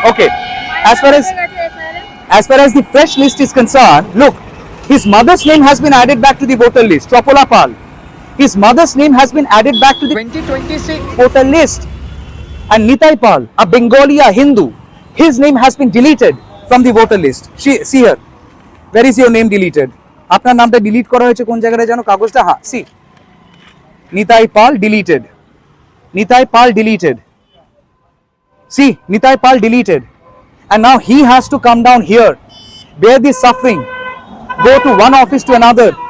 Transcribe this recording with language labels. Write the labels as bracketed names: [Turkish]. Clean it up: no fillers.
[English] Okay, as far as the fresh list is concerned, look, his mother's name has been added back to the voter list, Chopola Pal. His mother's name has been added back to the 2026 voter list. And Nitai Pal, a Bengali, a Hindu, his name has been deleted from the voter list. See here, where is your name deleted? [Bangla] আপনার নামটা delete করা হয়েছে কোন জায়গায় জানো কাগজটা? [English] হ্যাঁ, see Nitai Pal deleted. Nitai Pal deleted. See, Nitai Pal deleted. And now he has to come down here, bear this suffering, go to one office to another.